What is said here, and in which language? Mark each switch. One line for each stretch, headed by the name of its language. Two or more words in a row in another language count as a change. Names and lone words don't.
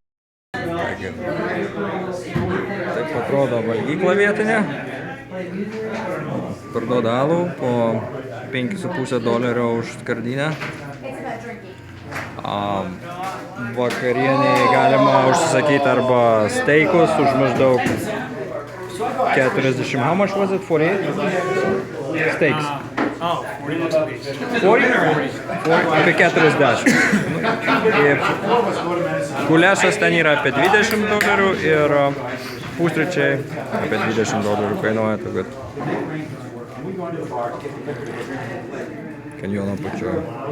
Lithuanian: Taip atrodo valgykla vietinė. Parduoda alų po $5,5 už skardinę. Vakarienėje galima užsisakyti arba steikus už maždaug 40.
English: How much was it? 48? Steaks. Oh, 40 bucks a piece. 40?
Lithuanian: Apie 40. Ir guliašas ten yra apie $20 ir pusryčiai apie $20 kainuoja. Tad kanjono pačioje.